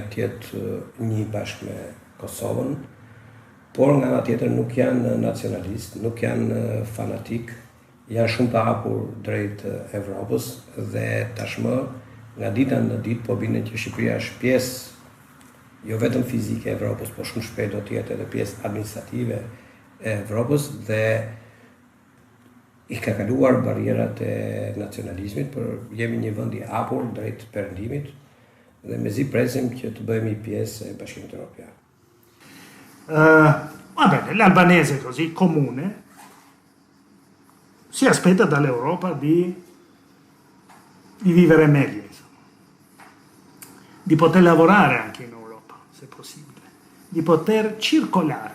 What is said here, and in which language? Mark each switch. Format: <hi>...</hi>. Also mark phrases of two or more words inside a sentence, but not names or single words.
<sq>të jetë një bashkë me Kosovën, por nga ana tjetër nuk janë nacionalistë, nuk janë fanatik, janë shumë të hapur drejt Evropës dhe tashmë nga dita në ditë po bine që Shqipëria është pjesë jo vetëm fizike e Evropës, por shumë shpejt do të jetë edhe pjesë administrative e Evropës dhe i ka kaluar barrierat e nacionalizmit, por jemi një vend i hapur drejt perëndimit dhe mezi presim që të bëhemi pjesë e Bashkimit Evropian.</sq> <it>Va bene, l'albanese così comune si aspetta dall'Europa di vivere meglio, di poter lavorare anche in Europa, se possibile, di poter circolare.</it>